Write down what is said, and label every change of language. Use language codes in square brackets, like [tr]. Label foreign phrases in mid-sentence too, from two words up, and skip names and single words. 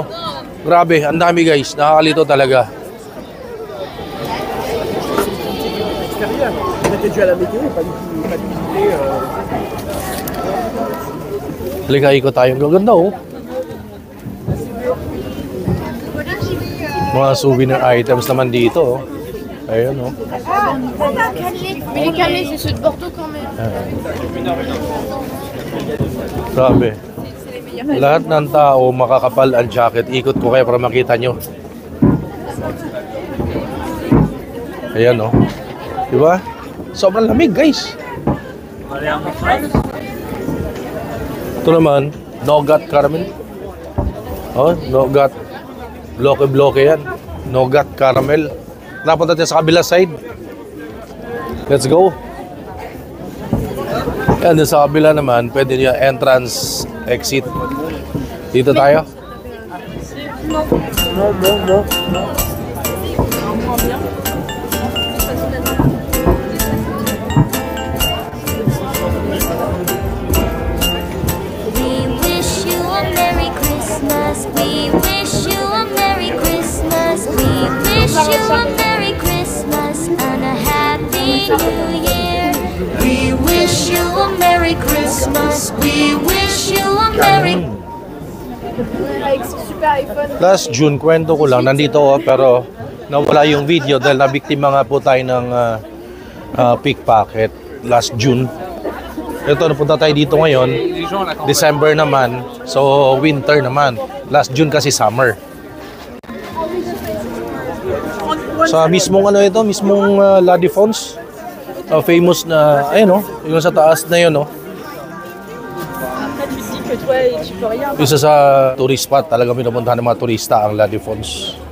[tl] Grabe, ang dami guys. Nakakalito talaga. Halika, ikot tayo. Gaganda, oh. Mga [en] souvenir items [tl] naman dito, oh. Ayun, oh. [fr] Mais les calés, c'est ceux de Bordeaux quand même. [tl] Grabe. Lahat ng tao makakapal ang jacket. Ikot ko kayo para makita nyo. Ayan, oh. Diba? Sobrang lamig, guys. Ito naman, nougat caramel. Oh, nougat. Bloke-bloke yan. Nougat caramel. Napunta tayo sa kabila side. [en] Let's go. [tl] Yan, sa kabila naman, pwede nyo entrance, exit. Dito tayo. [en] We wish you a Merry Christmas. We wish you a Merry Christmas. We wish you a Merry Christmas and a Happy New Year. We wish you a Merry Christmas. We wish you a Merry Last June, [tl] kwento ko lang, nandito ako pero nawala yung video dahil nabiktima nga po tayo ng pickpocket [en] last June. [tl] Ito, napunta tayo dito ngayon, December naman, so winter naman. [en] Last June [tl] kasi summer. Sa mismong ano ito, mismong La Défense, famous na, ayun, yung sa taas na yun, isa sa [en] tourist spot, [tl] talaga pinupuntahan ng mga turista ang La Défense.